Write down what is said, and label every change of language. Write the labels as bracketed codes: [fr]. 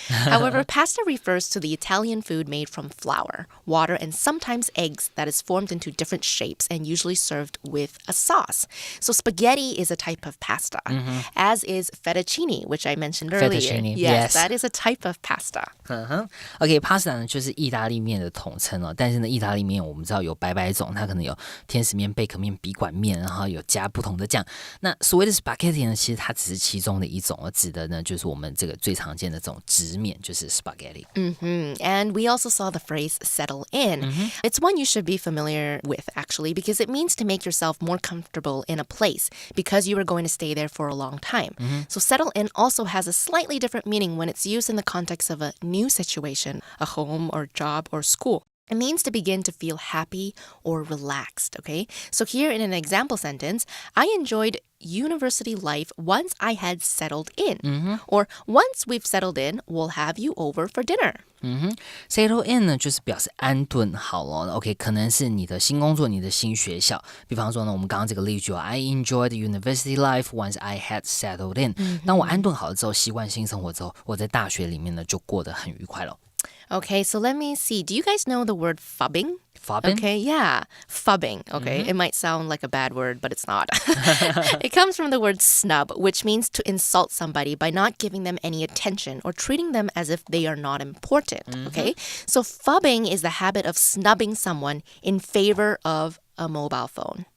[en] However, pasta refers to the Italian food made from flour, water, and sometimes eggs that is formed into different shapes and usually served with a sauce. So spaghetti is a type of pasta, as is fettuccine, which I mentioned earlier. Fettuccine, yes, that is a type of pasta. [zh] OK, pasta 呢就是意大利面的统称哦，但是呢，意大利面我们知道有百百种，它可能有天使面、贝壳面、笔管面，然后有加不同的酱。那所谓的 spaghetti 呢，其实它只是其中的一种，指的呢就是我们这个最常见的这种直面，就是 spaghetti. [en] And we also saw the phrase settle in. It's one you should be familiar with, actually, because it means to make yourself more comfortable in a place because you are going to stay there for a long time. So settle in also has a slightly different meaning when it's used in the context of a new situation, a home or job or school. It means to begin to feel happy or relaxed, okay? So here in an example sentence, I enjoyed university life once I had settled in. Or once we've settled in, we'll have you over for dinner. [zh] Settle in 呢，就是表示安顿好了。OK， 可能是你的新工作、你的新学校。比方说呢，我们刚刚这个例句 [en] I enjoyed university life once I had settled in。 [zh] 当我安顿好了之后，习惯新生活之后，我在大学里面呢就过得很愉快了。 [en] Okay, so let me see. Do you guys know the word fubbing? Fubbing? Okay, yeah. Fubbing, okay? It might sound like a bad word, but it's not. It comes from the word snub, which means to insult somebody by not giving them any attention or treating them as if they are not important, okay? So fubbing is the habit of snubbing someone in favor of a mobile phone.